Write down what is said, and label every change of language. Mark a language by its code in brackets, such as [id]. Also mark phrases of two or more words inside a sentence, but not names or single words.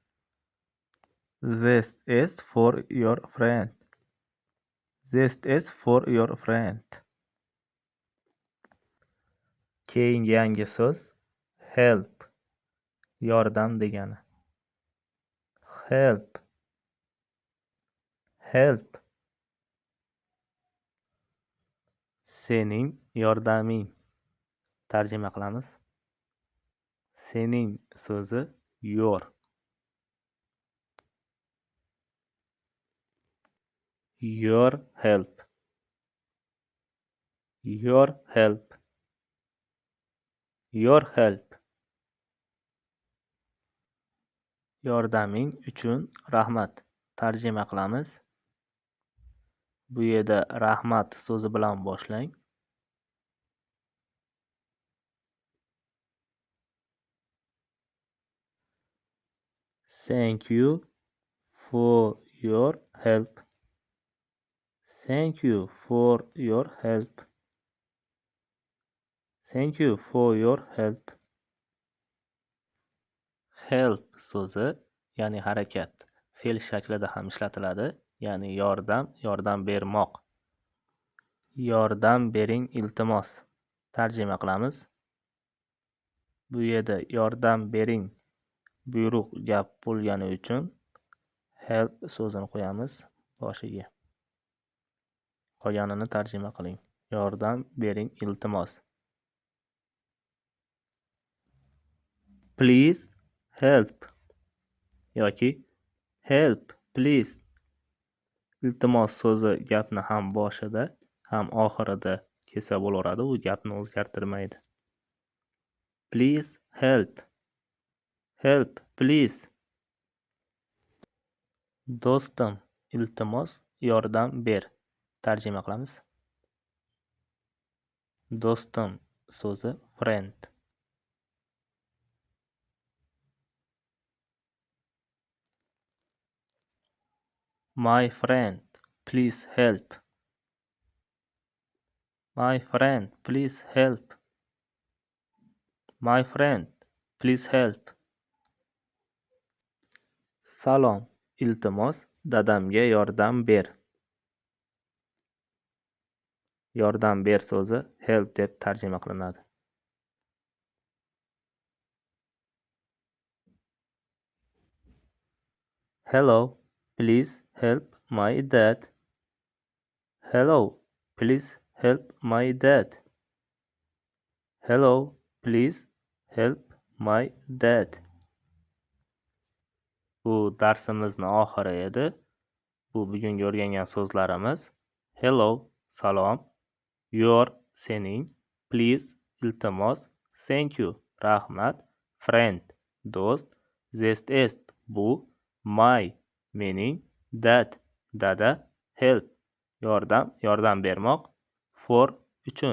[en] This is for your friend. This is for your friend. [uz] Keyingi yangi so'z help. Yordam degani. [en] Help. Help. [uz] Sening yordaming. Tarjima qilamiz. Sening so'zi your. [en] Your help. Your help. Your help. [uz] Yordaming uchun rahmat. Tarjima qilamiz. Bu yerda rahmat so'zi bilan boshlang. [en] Thank you for your help. Thank you for your help. Thank you for your help. [uz] Help so'zi, ya'ni harakat, fe'l shaklida ham ishlatiladi, ya'ni yordam bermoq. Yordam bering, iltimos. Tarjima qilamiz. Bu yerda yordam bering buyruq gap bo'lgani uchun help so'zini qo'yamiz boshiga. Qolganini tarjima qiling. Yordam bering, iltimos. [en] Please help yoki help please. [uz] Iltimos so'zi gapni ham boshida, ham oxirida kelsa bo'laveradi, u gapni o'zgartirmaydi. [en] Please help. Help please. [uz] Do'stim, iltimos yordam ber. Tarjima qilamiz. Do'stim so'zi friend. [en] My friend, please help. My friend, please help. My friend, please help. [uz] Salom, iltimos dadamga yordam ber. Yordam ber so'zi help deb tarjima qilinadi. [en] Hello, please help my dad. Hello, please help my dad. Hello, please help my dad. [uz] Bu darsimizni oxiri edi. Bu bugungi o'rgangan so'zlarimiz: hello, salom, [en] your, sening, please, iltimos, thank you, rahmat, friend, do'st, this is, bu, my, mening, dad, dada, help, [uz] yordam bermoq, for, uchun.